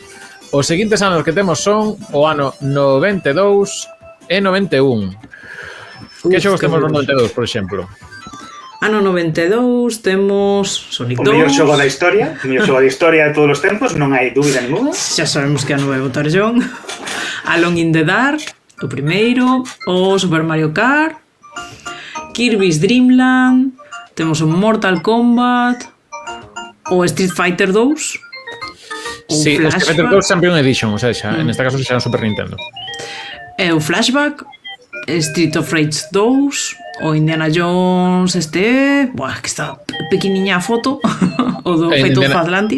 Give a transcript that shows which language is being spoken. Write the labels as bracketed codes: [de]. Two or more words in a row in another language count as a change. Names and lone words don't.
[gl] Os seguintes anos que temos son o ano 92 e 91. Que xogos temos no 92, por exemplo? Ano 92 temos Sonic 2. O mellor xogo da historia, de todos os tempos, non hai dúbida ninguna. Xa sabemos que ano vai votar John. Alone in the Dark, o primeiro, o Super Mario Kart, Kirby's Dream Land, temos o Mortal Kombat, o Street Fighter 2, o Sí, Street Fighter Flashback, 2 Champion Edition, [es] o sea, en este caso [gl] xa era Super Nintendo. e o Flashback, Street of Rage 2, o Indiana Jones buah, que está pequeniña a foto, o do feito of Atlantis,